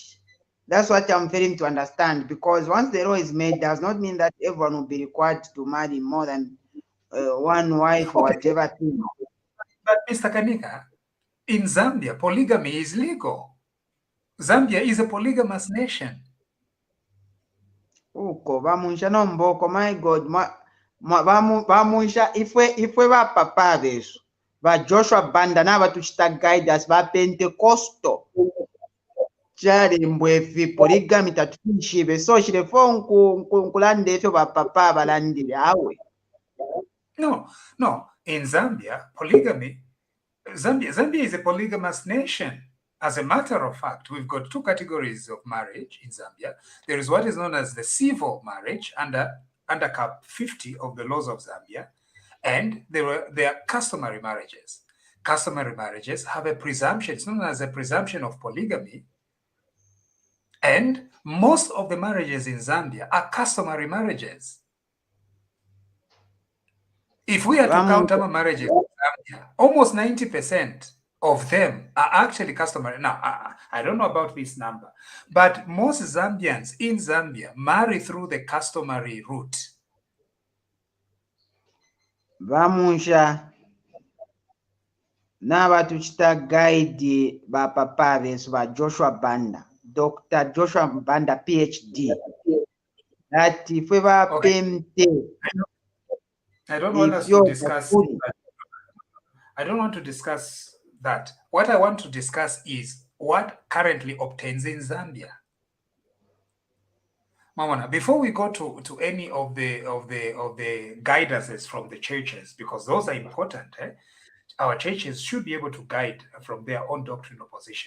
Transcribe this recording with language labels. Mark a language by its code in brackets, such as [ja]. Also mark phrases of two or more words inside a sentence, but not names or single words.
[en] That's what I'm failing to understand, because once the law is made, does not mean that everyone will be required to marry more than one wife or whatever thing. But Mr. Kanika, in Zambia, polygamy is legal. Zambia is a polygamous nation. [bem] Uko bamunsha nomboko, [en] my God, [bem] bamunsha ifwe ba papa besu ba Joshua Banda n'aba tuchita guidance ba Pentecostal chali mbwefi polygamy tatuishibe so shirefo nkulande efyo ba papa abalandire awe. [en] No. In Zambia, Zambia is a polygamous nation. As a matter of fact, we've got two categories of marriage in Zambia. There is what is known as the civil marriage under Cap 50 of the laws of Zambia, and there are customary marriages. Customary marriages have a presumption. It's known as a presumption of polygamy, and most of the marriages in Zambia are customary marriages. If we are to count our marriages in Zambia, almost 90% of them are actually customary. Now, I don't know about this number, but most Zambians in Zambia marry through the customary route. [bem] Bamunsha n'aba tuchita guide ba papa besu ba Joshua Banda, Dr. Joshua Banda PhD, that ifwe ba pente. [en] I don't want us to discuss. I don't want to discuss that. What I want to discuss is what currently obtains in Zambia. Mamona, before we go to any of the guidances from the churches, because those are important, our churches should be able to guide from their own doctrinal position.